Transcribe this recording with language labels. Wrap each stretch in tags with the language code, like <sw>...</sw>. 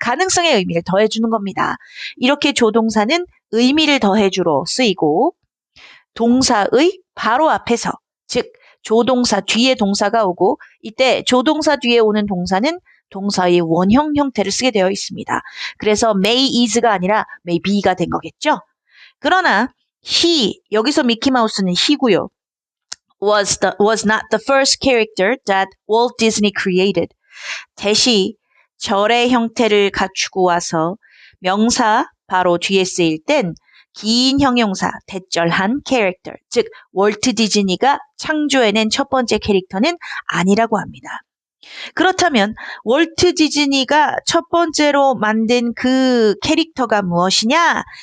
<ko>가능성의 의미를 더해주는 겁니다. 이렇게 조동사는 의미를 더해주러 쓰이고 동사의 바로 앞에서 즉 조동사 뒤에 동사가 오고 이때 조동사 뒤에 오는 동사는 동사의 원형 형태를 쓰게 되어 있습니다. 그래서 may is가 아니라 may be가 된 거겠죠. 그러나 he, 여기서 미키마우스는 he고요.</ko> <en>was not the first character that Walt Disney created.</en> <ko>대시 절의 형태를 갖추고 와서 명사 바로 뒤에 쓰일 땐 긴 형용사, 대절한 캐릭터, 즉 월트 디즈니가 창조해낸 첫 번째 캐릭터는 아니라고 합니다. 그렇다면 월트 디즈니가 첫 번째로 만든 그 캐릭터가 무엇이냐?</ko>